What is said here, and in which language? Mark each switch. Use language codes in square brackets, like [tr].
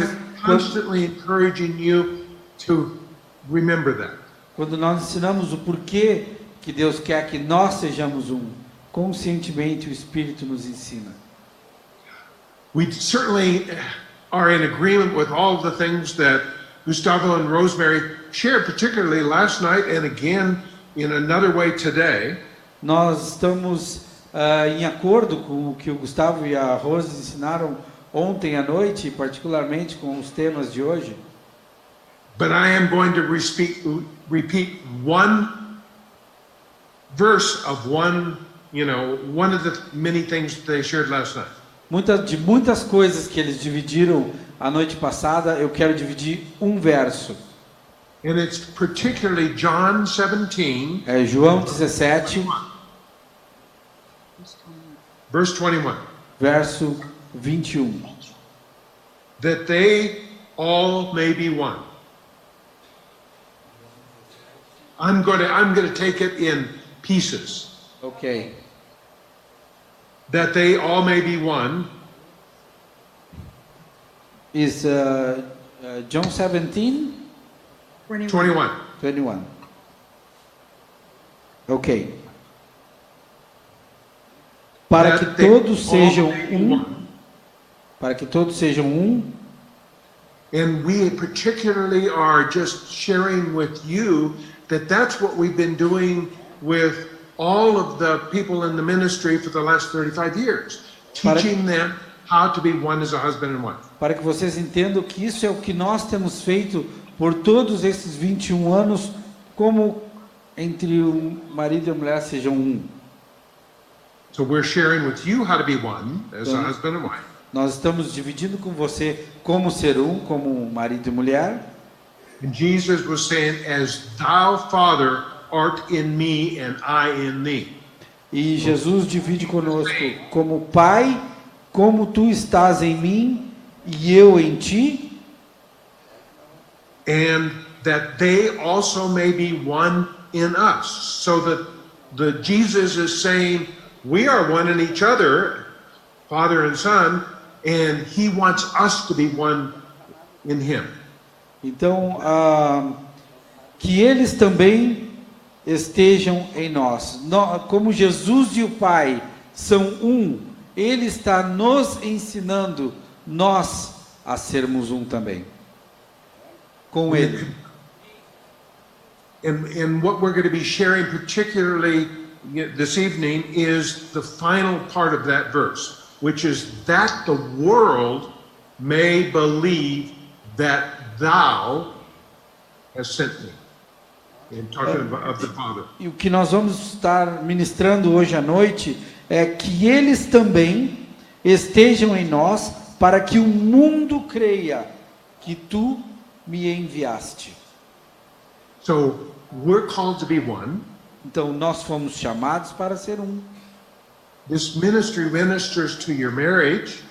[en] going to constantly encouraging you to remember that. [pt] quando nós ensinamos o porquê que Deus quer que nós sejamos um, conscientemente o Espírito nos ensina. [en] We certainly are in agreement with all of the things that Gustavo and Rosemary shared, particularly last night and again in another way today. [pt] Nós estamos em acordo com o que o Gustavo e a Rose ensinaram ontem à noite, particularmente com os temas de hoje. [en] But I am going to repeat one verse of one of the many things that they shared last night. [pt] Muitas coisas que eles dividiram a noite passada, eu quero dividir um verso. [en] And it's particularly John 17, [pt] É João 17, [en] verse 21. [pt] verso 21. [en] That they all may be one. I'm going to take it in pieces. Ok. That they all may be one. Is John 17, 21. 21. Ok. [pt] Para que [en] That they [pt] todos [en] all [pt] sejam [en] may be [pt] um, [en] one. [pt] para que todos sejam um, [en] And we particularly are just sharing with you that that's what we've been doing with all of the people in the ministry for the last 35 years, teaching them how to be one as a husband and wife. [pt] para que vocês entendam que isso é o que nós temos feito por todos esses 21 anos, como entre o marido e a mulher sejam um. [en] So we're sharing with you how to be one as a husband and wife. [pt] Nós estamos dividindo com você como ser um, como marido e mulher. [en] And Jesus was saying, as thou, Father, art in me and I in thee. [pt] E Jesus divide conosco como Pai, como tu estás em mim e eu em ti, [en] And that they also may be one in us. So that the Jesus is saying, we are one in each other, Father and Son, and he wants us to be one in him. [pt] Então, que eles também estejam em nós. Como Jesus e o Pai são um, Ele está nos ensinando nós a sermos um também. Com Ele. [en] And what we're going to be sharing particularly this evening is the final part of that verse, which is that the world may believe that thou hast sent me. And talking of the Father. [pt] E o que nós vamos estar ministrando hoje à noite é que eles também estejam em nós para que o mundo creia que tu me enviaste. [en] So we're called to be one. [pt] Então nós fomos chamados para ser um. [en] This ministry ministers to your marriage,